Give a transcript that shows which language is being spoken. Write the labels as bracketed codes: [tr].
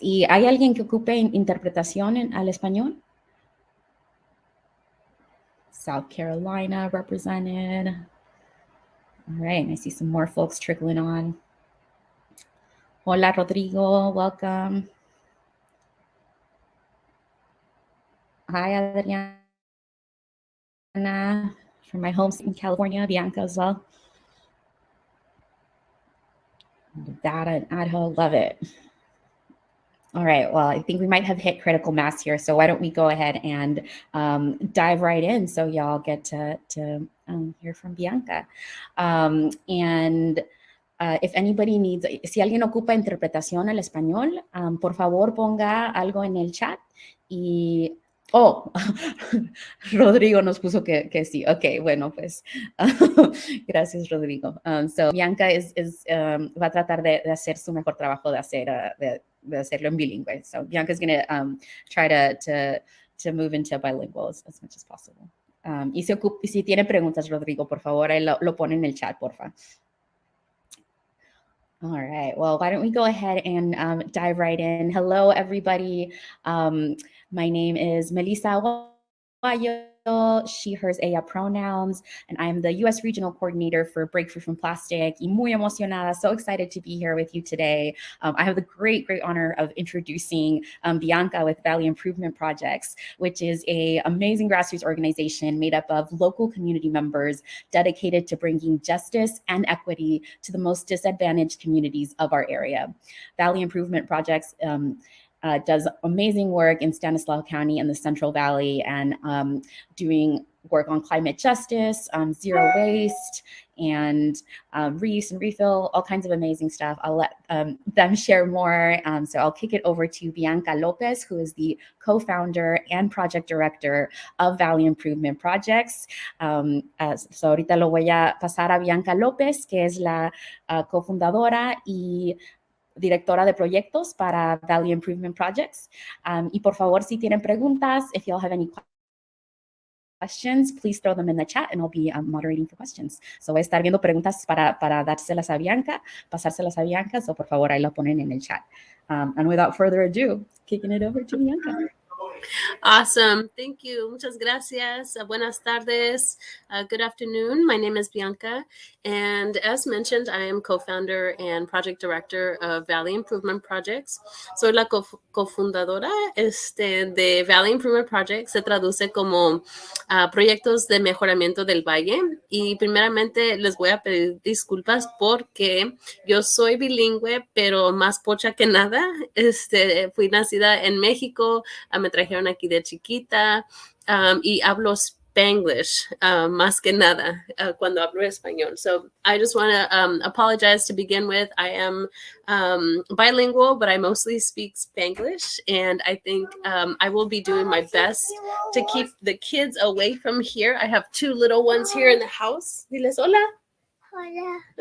[es] ¿Y hay alguien que ocupe interpretación al español? [en] South Carolina represented. All right. I see some more folks trickling on. Hola, Rodrigo. Welcome. Hi, Adriana. From my home in California, Bianca as well. Data and Adho, love it. All right, well, I think we might have hit critical mass here, so why don't we go ahead and dive right in so y'all get to hear from Bianca. If anybody needs, [es] si alguien ocupa interpretación al español, por favor ponga algo en el chat y... Oh, Rodrigo nos puso que sí. Ok, bueno, pues gracias, Rodrigo. So Bianca va a tratar de hacer su mejor trabajo de hacerlo en bilingüe. [en] So Bianca is going to try to move into bilingual as much as possible. [es] Y si tiene preguntas, Rodrigo, por favor, lo pone en el chat, porfa. [en] All right, well, why don't we go ahead and dive right in. Hello, everybody. My name is Melissa Aguayo, she, hers, ella pronouns, and I'm the U.S. Regional Coordinator for Break Free from Plastic. [es] Y muy emocionada, [en] so excited to be here with you today. I have the great honor of introducing Bianca with Valley Improvement Projects, which is an amazing grassroots organization made up of local community members dedicated to bringing justice and equity to the most disadvantaged communities of our area. Valley Improvement Projects does amazing work in Stanislaus County and the Central Valley, and doing work on climate justice, zero waste, and reuse and refill, all kinds of amazing stuff. I'll let them share more. So I'll kick it over to Bianca Lopez, who is the co-founder and project director of Valley Improvement Projects. [es] So ahorita lo voy a pasar a Bianca Lopez, que es la cofundadora y directora de proyectos para Valley Improvement Projects. Y por favor, si tienen preguntas, [en] if y'all have any questions, please throw them in the chat and I'll be moderating for questions. [es] So voy a estar viendo preguntas para dárselas a Bianca, pasárselas a Bianca, so por favor ahí lo ponen en el chat. [en] And without further ado, kicking it over to Bianca. Awesome. Thank you. [es] Muchas gracias. Buenas tardes. [en] Good afternoon. My name is Bianca. And as mentioned, I am co-founder and project director of Valley Improvement Projects. [es] Soy la cofundadora de Valley Improvement Projects. Se traduce como proyectos de mejoramiento del valle. Y primeramente les voy a pedir disculpas porque yo soy bilingüe, pero más pocha que nada. Fui nacida en México. Me trajeron aquí de chiquita y hablo Spanglish más que nada cuando hablo español. [en] So I just want to apologize to begin with. I am bilingual, but I mostly speak Spanglish, and I think I will be doing my best to keep the kids away from here. I have two little ones here in the house. [es] Diles hola. Hola.